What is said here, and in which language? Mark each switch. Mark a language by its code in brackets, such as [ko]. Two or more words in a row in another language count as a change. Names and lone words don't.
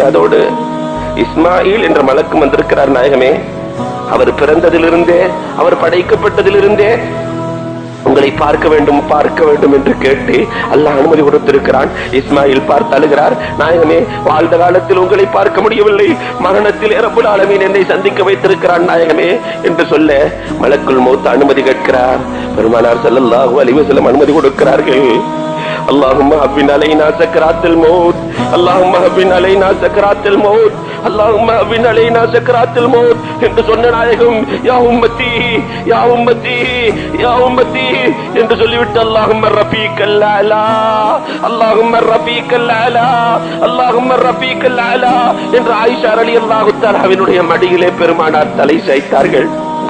[ta] அதோடு இஸ்மாயில் என்ற மலக்கு வந்திருக்கிறார் நாயகமே, அவர் பிறந்ததிலிருந்தே, அவர் படைக்கப்பட்டதிலிருந்தே உங்களை பார்க்க வேண்டும் என்று கேட்டு அல்லாஹ் அனுமதி கொடுத்திருக்கிறான். இஸ்மாயில் பார்த்து அழுகிறார், நாயகமே, வாழ்ந்த காலத்தில் உங்களை பார்க்க முடியவில்லை, மரணத்தில் [ar] رب العالمين [ta] என்னை சந்திக்க வைத்திருக்கிறான் நாயகமே என்று சொல்ல மலக்குல் மௌத் அனுமதி கேட்கிறார். பெருமானார் [ar] صلى الله عليه وسلم [ta] அனுமதி கொடுக்கிறார்கள். [ar] اللهم هون علينا سكرات الموت، اللهم هون علينا سكرات الموت، اللهم هون علينا سكرات الموت [ta] என்று சொன்ன நாயகம், [ar] يا أمتي يا أمتي يا أمتي [ta] என்று சொல்லிவிட்டு [ar] اللهم رفيق الاعلى اللهم رفيق الاعلى اللهم رفيق الاعلى [ta] என்று ஆயிஷா [ar] رضي الله تعالى [ta] மடியிலே பெருமானார் தலை சாய்த்தார்கள்.